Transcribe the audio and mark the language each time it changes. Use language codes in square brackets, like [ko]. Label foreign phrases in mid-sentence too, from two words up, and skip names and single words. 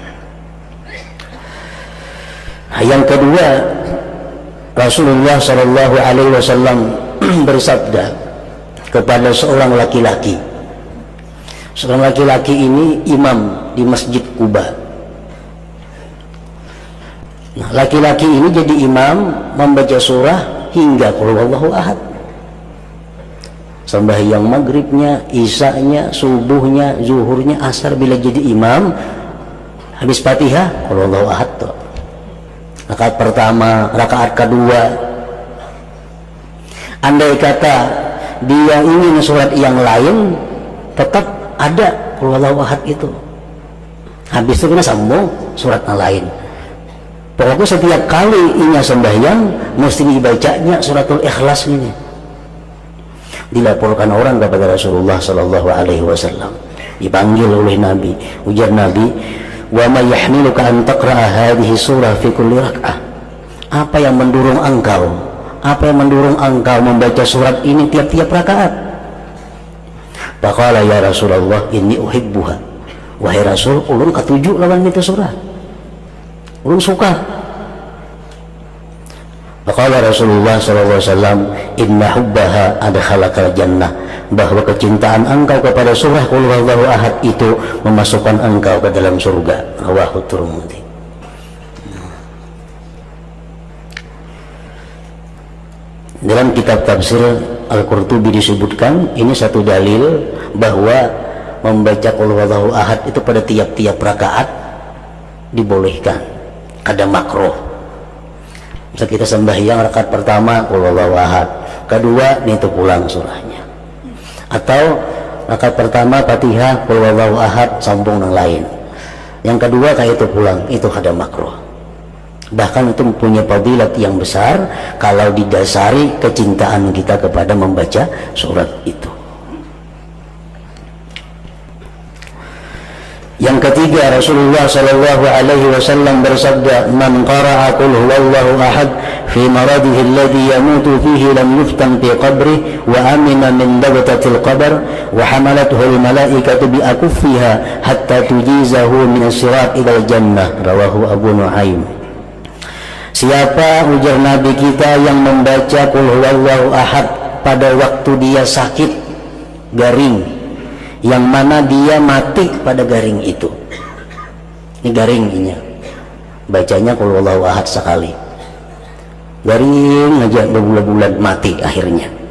[id] Nah, yang kedua, [ar] رسول الله صلى الله عليه وسلم [id] bersabda kepada seorang laki-laki. Seorang laki-laki ini imam di Masjid Quba. Nah, laki-laki ini jadi imam membaca surah hingga [ar] قل هو الله أحد. [id] Sembahyang maghribnya, isyanya, subuhnya, zuhurnya, asar, bila jadi imam habis Fatihah [ar] قل هو الله أحد [id] tuh. Rakaat pertama, rakaat kedua, andai kata dia ingin surat yang lain, tetap ada [ar] قل هو الله أحد [id] itu. Habis itu kena sambung surat yang lain. Pokoknya setiap kali inya sembahyang mesti dibacanya [ar] سورة الإخلاص [id] ini. Dilaporkan orang kepada [ar] رسول الله صلى الله عليه وسلم, [id] dipanggil oleh Nabi. Ujar Nabi, [ar] وما يحملك أن تقرأ هذه السورة في كل ركعة? [id] Apa yang mendorong engkau? Apa yang mendorong engkau membaca surat ini tiap-tiap rakaat? [ar] فقال يا رسول الله إني أحبها. [bjn] Wahai Rasul, ulun katuju lawan itu surah. Ulun suka. [ar] فقال رسول الله صلى الله عليه وسلم إن حبها أدخلك الجنة. [id] Bahwa kecintaan engkau kepada surah [ar] قل هو الله أحد [id] itu memasukkan engkau ke dalam surga. Rawahu Tirmidzi. Dalam kitab tafsir Al-Qurtubi disebutkan ini satu dalil bahwa membaca [ar] قل هو الله أحد [id] itu pada tiap-tiap rakaat dibolehkan. [bjn] Kada makruh. [id] Misal kita sembahyang rakaat pertama [ar] قل هو الله أحد, [id] kedua itu pulang surahnya. Atau rakaat pertama Fatihah [ar] قل هو الله أحد [id] sambung yang lain. Yang kedua kayak itu pulang, itu kada makruh. Bahkan itu mempunyai fadilat yang besar kalau didasari kecintaan kita kepada membaca surat itu. Yang ketiga, [ar] رسول الله صلى الله عليه وسلم [id] bersabda, [ar] "من قرأ قل هو الله أحد في مرضه الذي يموت فيه لم يفتن في قبره وأمن من ضغطة القبر وحملته الملائكة بأكفها حتى تجيزه من الصراط إلى الجنة." رواه أبو نعيم. [id] Siapa, ujar Nabi kita, yang membaca [ar] قل هو الله أحد [id] pada waktu dia sakit garing, yang mana dia mati pada garing itu. Ini garing ini. Bacanya [ar] قل هو الله أحد [id] sekali. Garing aja berbulan-bulan mati akhirnya.